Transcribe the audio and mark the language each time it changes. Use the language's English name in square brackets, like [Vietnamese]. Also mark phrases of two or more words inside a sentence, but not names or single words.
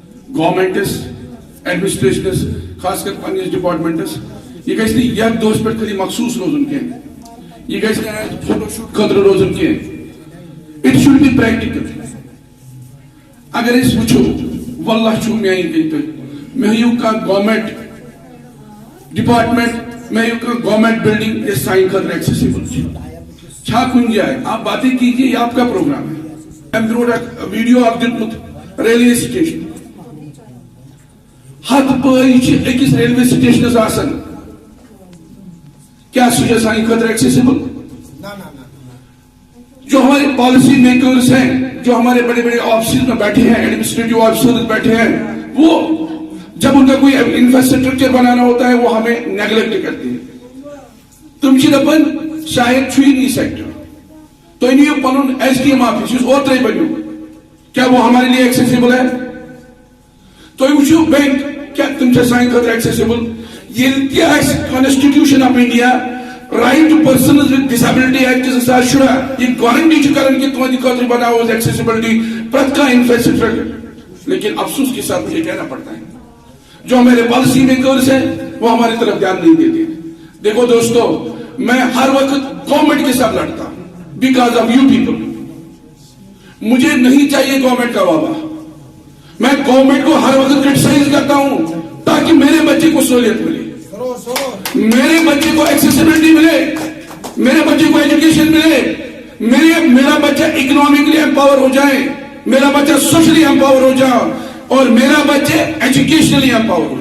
[English] governments administrations [Kashmiri] خاص کر [English] police departments [Kashmiri] یہ گژھِ نہٕ یتھ دۄہس پٮ۪ٹھ خٲلی مخصوص روزُن کینٛہہ یہ گژھِ نہٕ [English] photo shoot [Kashmiri] خٲطرٕ روزُن کینٛہہ [English] it should be practical [Kashmiri] اگر أسۍ وٕچھو واللہ چھُو میٛانہِ کِنۍ تُہۍ مےٚ ہیٚیِو کانٛہہ [English] government department [Kashmiri] مےٚ ہیٚیِو کانٛہہ [English] government building [Kashmiri] یۄس سانہِ خٲطرٕ ایکسیسیبل چھا کُنہِ جایہِ [Urdu] آپ باتیں کیجیے یہ آپ کا پروگرام ہے [Kashmiri] اَمہِ برونٛٹھ اکھ ویڈیو اکھ دیُتمُت ریلوے سٹیشن ہتھ پٲے چھِ أکِس ریلوے سٹیشنس آسان کیا سُہ چھا سانہِ خٲطرٕ ایکسیسیبل [Urdu] جو ہمارے [English] policy makers [Urdu] ہیں جو ہمارے بڑے بڑے آفسز میں بیٹھے ہیں [English] administrative officers [Urdu] بیٹھے ہیں وہ جب ان کا کوئی انفراسٹرکچر بنانا ہوتا ہے وہ ہمیں نیگلیکٹ کرتے ہیں [Kashmiri] تم چھِ دپان شاید چھُیی نہٕ سیکٹر تُہۍ نِیِو پنُن [English] SDM office [Kashmiri] یُس اوترے بنیو [Urdu] کیا وہ ہمارے لیے ایکسیسیبل ہے [Kashmiri] تُہۍ وٕچھِو بینک کیا تم چھا سانہِ خٲطرٕ ایکسیسیبل ییٚلہِ تہِ آسہِ [English] Constitution of India Right to Persons with Disability Act [Urdu] 2016 [Kashmiri] یہ گارنٹی چھُ کران کہ تُہنٛدِ خٲطرٕ بناوو أسۍ ایکسیسیبلٹی پرٛٮ۪تھ کانٛہہ انفراسٹرکچر [Urdu] لیکن افسوس کے ساتھ مجھے کہنا پڑتا ہے جو ہمارے [English] policy makers [Urdu] ہیں وہ ہماری طرف دھیان نہیں دیتے دیکھو دوستو میں ہر وقت گورنمنٹ کے ساتھ لڑتا ہوں [English] because of you people [Urdu] مجھے نہیں چاہیے گورنمنٹ کا وابا میں گورنمنٹ کو ہر وقت کرٹیسائز کرتا ہوں تاکہ میرے بچے کو سہولت ملے میرے بچے کو ایکسیسیبلٹی ملے میرے بچے کو ایجوکیشن ملے میرا بچہ [English] economically empower [Urdu] ہو جائے میرا بچہ [English] socially empower [Urdu] ہو جائے اور میرا بچہ [English] educationally empower [Urdu] ہو